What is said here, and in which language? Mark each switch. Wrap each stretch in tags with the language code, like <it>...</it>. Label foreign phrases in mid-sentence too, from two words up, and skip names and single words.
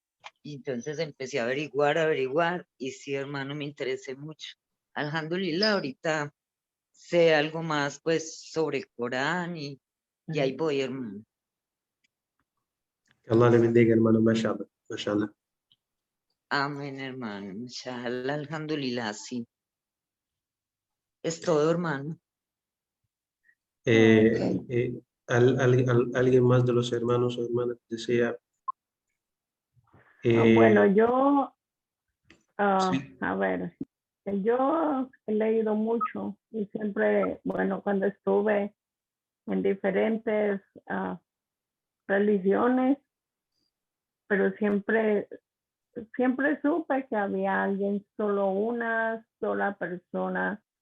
<es>Y entonces empecé a averiguar, y sí, hermano, me interesé mucho. Alhamdulillah, ahorita sé algo más, pues, sobre el Corán y ahí voy, hermano. Que Allah le bendiga, hermano,</es> <ar>ما شاء الله، ما شاء الله.</ar> <es>Amén, hermano.</es> <ar>إن شاء الله، الحمد لله,</ar> <es>sí. Es todo, hermano. ¿Alguien más de los hermanos o hermanas desea? Bueno, yo, Sí. a ver, yo he leído mucho y siempre, bueno, cuando estuve en diferentes religiones, pero siempre supe que había alguien, solo una sola persona.</es>